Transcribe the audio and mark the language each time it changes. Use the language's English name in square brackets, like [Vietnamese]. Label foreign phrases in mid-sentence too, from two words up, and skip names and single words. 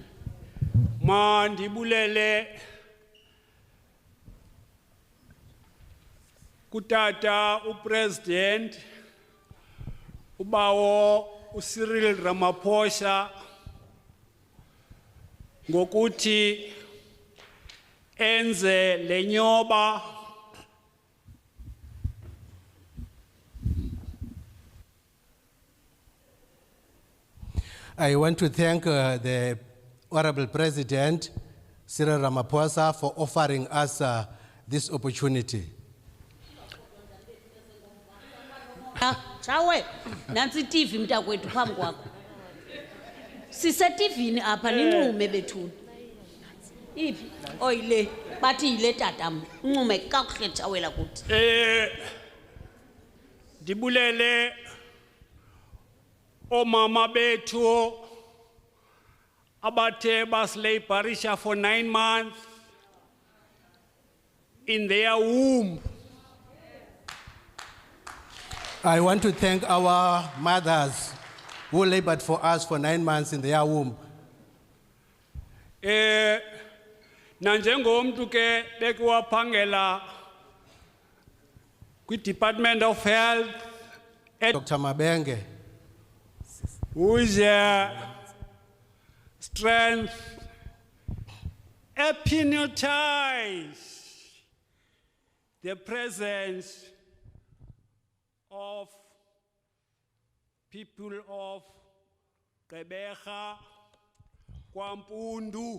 [Xhosa] Mandibulele kutata upresident ubawo uCyril Ramaphosa ngokuthi enze lenyoba [English] I want to thank the Honorable President Cyril Ramaphosa for offering us this opportunity. [Xhosa] Chawe, nansi TV mntakwethu phambi kwakho. Sise TV apha nincume bethuni. Iphi? Oyile, bathi yile tatam. Uncume kakuhle chawela kuthi. Dibulele omama bethu abathe baslaborisha [English] for 9 months in their womb. I want to thank our mothers who labored for us for 9 months in their womb. [Xhosa] Nanjengomntu ke bekuwaphangela kwi-Department of Health Dr. Mabenge, [English] whose strength epitomize the presence of people of Gqeberha, KwaMpundu.